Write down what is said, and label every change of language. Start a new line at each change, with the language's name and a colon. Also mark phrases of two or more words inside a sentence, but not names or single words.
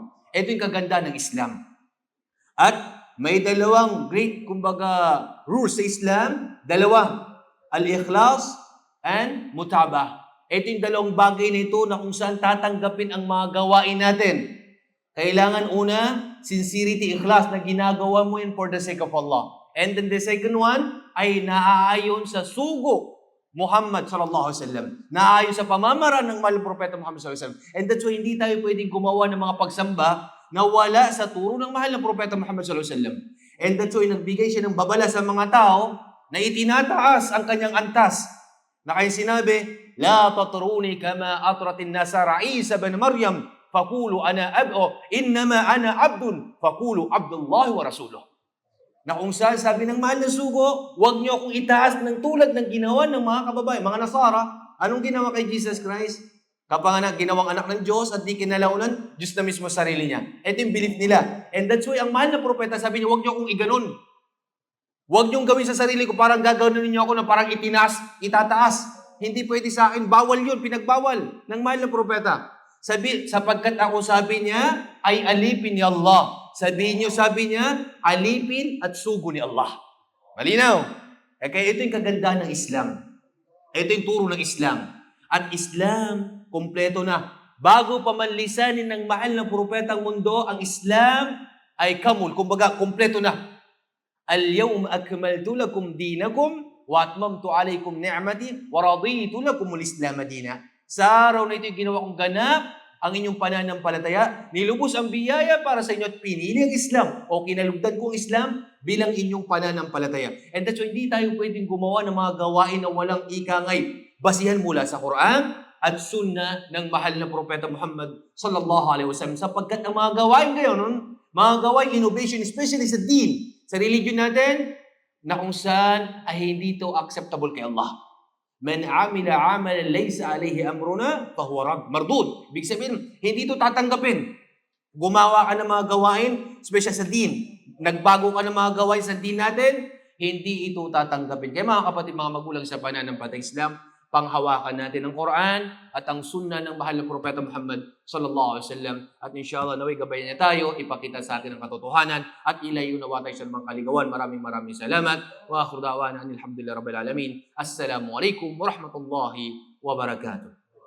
Filipino: Ito yung kaganda ng Islam. At may dalawang great, rules sa Islam. Dalawa. Al-ikhlas and mutabah. Ito yung dalawang bagay na ito na kung saan tatanggapin ang mga gawain natin. Kailangan una, sincerity, ikhlas na ginagawa mo yun
English: for the sake of
Filipino: Allah.
English: And then the second one
Filipino: ay naaayon sa sugo Muhammad
Arabic: صلى الله عليه وسلم.
Filipino: Naaayon sa pamamaraan ng mahal propeta Muhammad
Arabic: صلى الله عليه وسلم.
English: And that's why
Filipino: hindi tayo pwedeng gumawa ng mga pagsamba na wala sa turo ng mahal na propeta Muhammad
Arabic: صلى الله عليه وسلم.
English: And that's why
Filipino: nagbigay siya ng babala sa mga tao na itinataas ang kanyang antas. Na kaya sinabi,
Arabic: لا تطروني كما أطرت النصارى عيسى بن مريم فقولوا أنا إنما أنا عبد فقولوا عبد الله ورسوله.
Filipino: Na kung saan sabi ng mahal na sugo, huwag niyo akong itaas ng tulad ng ginawa ng mga kababayan, mga Nasara. Anong ginawa kay Jesus Christ? Kapanganak, ginawang anak ng Diyos at di kinalaunan, Diyos na mismo sarili niya. Ito yung belief nila.
English: And that's why
Filipino: ang mahal na propeta sabi niya, huwag niyo akong iganon. Huwag niyong gawin sa sarili ko, parang gagawin niyo ako na parang itataas. Hindi pwede sa akin, bawal yun, pinagbawal ng mahal na propeta. Sapagkat ako sabi niya, ay alipin ni Allah. Sabi niya, alipin at sugo ni Allah. Malinaw? Kaya ito yung kagandahan ng Islam. Ito yung turo ng Islam. At Islam, kompleto na. Bago pa man lisanin ng mahal na propetang mundo, ang Islam ay kamul. Kumbaga, kompleto na.
Arabic: اليوم أكملت لكم دينكم وأتممت عليكم نعمتي ورضيت لكم الإسلام دينا.
Filipino: Sa araw na ito yung ginawa kong ganap ang inyong pananampalataya, nilubos ang biyaya para sa inyo at pinili ang Islam o kinalugdan ko ang Islam bilang inyong pananampalataya.
English: And that's why
Filipino: hindi tayo pwedeng gumawa ng mga gawain na walang ikangay. Basihan mula sa Quran at Sunnah ng mahal na propeta Muhammad
Arabic: صلى الله عليه وسلم.
Filipino: Sapagkat ang mga gawain ngayon, mga gawain innovation, especially sa din, sa religion natin, na kung saan ay hindi ito acceptable kay Allah.
Arabic: من عمل عملا ليس عليه أمرنا فهو مردود.
Filipino: Ibig sabihin, hindi ito tatanggapin. Gumawa ka ng mga gawain, especially sa din. Nagbago ka ng mga gawain sa din natin, hindi ito tatanggapin. Kaya mga kapatid, mga magulang sa pananampalatayang Islam, panghawakan natin ang Quran at ang sunnah ng mahal na propeta Muhammad
Arabic: صلى الله عليه وسلم.
Filipino: At inshallah, naway gabayan niya tayo, ipakita sa atin ang katotohanan at ilayo nawa tayo sa mga kaligawan. Maraming salamat.
Arabic: وآخر دعوانا الحمد لله رب العالمين. السلام عليكم ورحمة الله وبركاته.